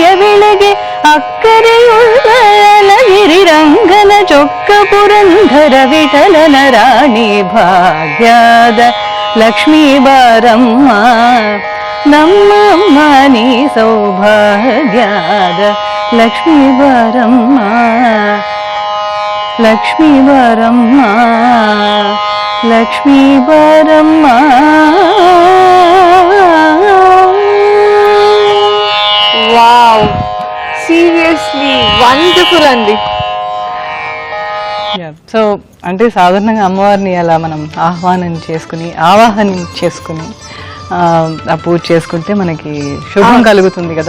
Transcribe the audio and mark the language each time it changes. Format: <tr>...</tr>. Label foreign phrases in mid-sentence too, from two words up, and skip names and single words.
<kn>ವೇಳೆಗೆ ಅಕ್ಕರೆಯುಳ್ಳ ಅಲಗಿರಿ ರಂಗನ ಚೊಕ್ಕ ಪುರಂಧರ ವಿಠಲನ ರಾಣಿ ಭಾಗ್ಯಾದ ಲಕ್ಷ್ಮೀ ಬಾರಮ್ಮ ನಮ್ಮಮ್ಮ ನೀ ಸೌಭಾಗ್ಯಾದ ಲಕ್ಷ್ಮೀ ಬಾರಮ್ಮ ಲಕ್ಷ್ಮೀ ಬಾರಮ್ಮ ಲಕ್ಷ್ಮೀ ಬಾರಮ್ಮ.</kn> <te>వావ్, సీరియస్లీ వండర్ఫుల్ అండి. సో అంటే సాధారణంగా అమ్మవారిని అలా మనం ఆవాహనం చేసుకుని ఆ పూజ చేసుకుంటే మనకి శుభం కలుగుతుంది కదా.</te>